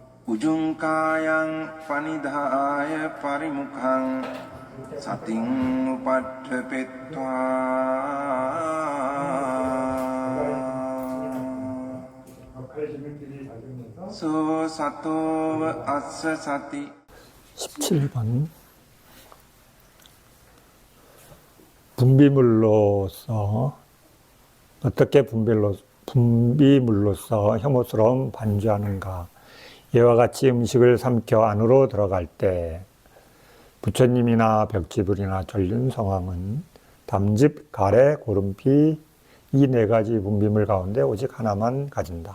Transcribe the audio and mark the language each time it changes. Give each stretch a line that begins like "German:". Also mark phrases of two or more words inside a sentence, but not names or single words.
Pali: උජුංකායං පනිදාය පරිමුඛං සතින් උපට්ඨපෙත්වා සෝ සතෝව අස්ස සති
Korean: 17번 분비물로서 어떻게 분비물로서 혐오스러움 반주하는가. 이와 같이 음식을 삼켜 안으로 들어갈 때 부처님이나 벽지불이나 전륜성왕은 담즙, 가래, 고름피 이 네 가지 분비물 가운데 오직 하나만 가진다.